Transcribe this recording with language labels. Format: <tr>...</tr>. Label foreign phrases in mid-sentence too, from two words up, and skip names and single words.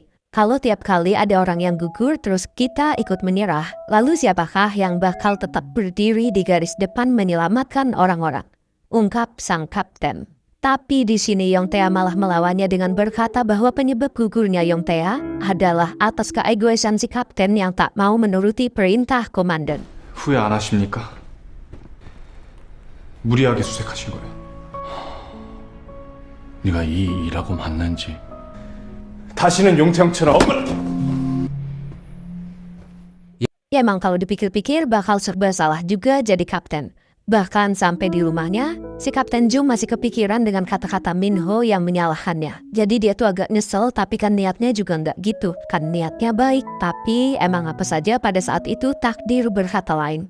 <id>Kalau tiap kali ada orang yang gugur terus kita ikut menyerah, lalu siapakah yang bakal tetap berdiri di garis depan menyelamatkan orang-orang? Ungkap sang kapten. Tapi di sini Yong Tea malah melawannya dengan berkata bahwa penyebab gugurnya Yong Tea adalah atas keegoisan si kapten yang tak mau menuruti perintah komandan.</id> <ko>후회 안 하십니까? 무리하게 수색하신 거예요. 네가 이 일하고 만난지 다시는 용태형처럼</ko> <id>Ya emang kalau dipikir-pikir bakal serba salah juga jadi kapten. Bahkan sampai di rumahnya, si Kapten Jung masih kepikiran dengan kata-kata Minho yang menyalahkannya. Jadi dia tuh agak nyesel, tapi kan niatnya juga nggak gitu. Kan niatnya baik, tapi emang apa saja pada saat itu takdir berkata lain.</id>